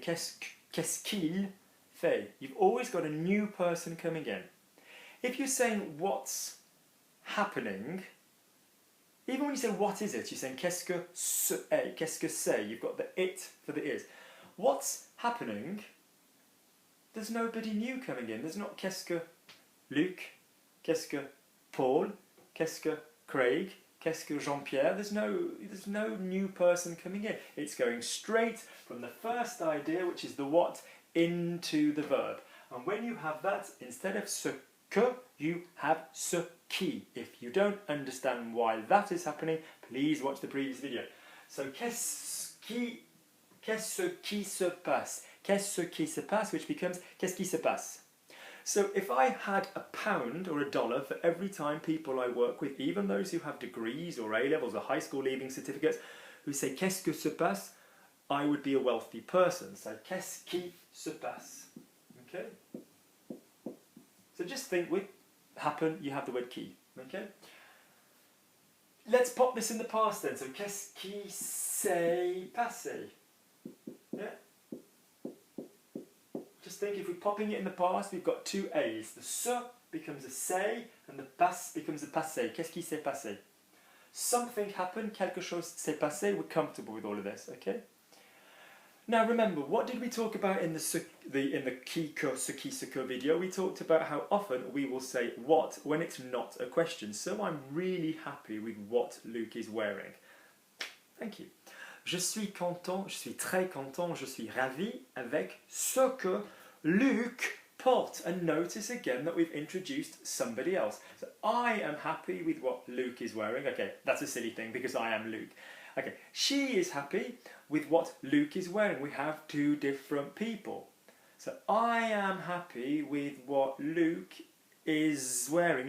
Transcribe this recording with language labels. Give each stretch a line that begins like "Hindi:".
French: Qu'est-ce qu'il fait?
English: You've always got a new person coming in. If you're saying what's happening, even when you say what is it, you're saying
French: qu'est-ce que c'est,
English: qu'est-ce que c'est, you've got the it for the is. What's happening? There's nobody new coming in. There's not qu'est-ce que Luc, qu'est-ce que Paul, qu'est-ce que Craig, qu'est-ce que Jean-Pierre. There's no new person coming in. It's going straight from the first idea, which is the what, into the verb. And when you have that, instead of ce que, you have ce qui. If you don't understand why that is happening, please watch the previous video.
French: So qu'est-ce qui se passe? Qu'est-ce qui se passe, which becomes qu'est-ce qui se passe?
English: So if I had a pound or a dollar for every time people I work with, even those who have degrees or A-levels or high school leaving certificates, who say
French: qu'est-ce que se passe,
English: I would be a wealthy person. So
French: qu'est-ce qui se passe?
English: Okay? So just think with happen, you have the word qui. Okay? Let's pop this in the past then.
French: So qu'est-ce qui s'est passé? Yeah?
English: just think if we're popping it in the past, we've got two A's. The se becomes a say, and the passe becomes a passé.
French: Qu'est-ce qui s'est passé?
English: Something happened,
French: quelque chose s'est passé.
English: We're comfortable with all of this, okay? Now remember, what did we talk about in the qui, que, ce qui, ce que video? We talked about how often we will say what when it's not a question. So I'm really happy with what Luke is wearing. Thank you.
French: Je suis content, je suis très content, je suis ravi avec ce que Luke porte.
English: And notice again that we've introduced somebody else. So I am happy with what Luke is wearing. Okay, that's a silly thing because I am Luke. Okay, she is happy with what Luke is wearing. We have two different people. So I am happy with what Luke is wearing.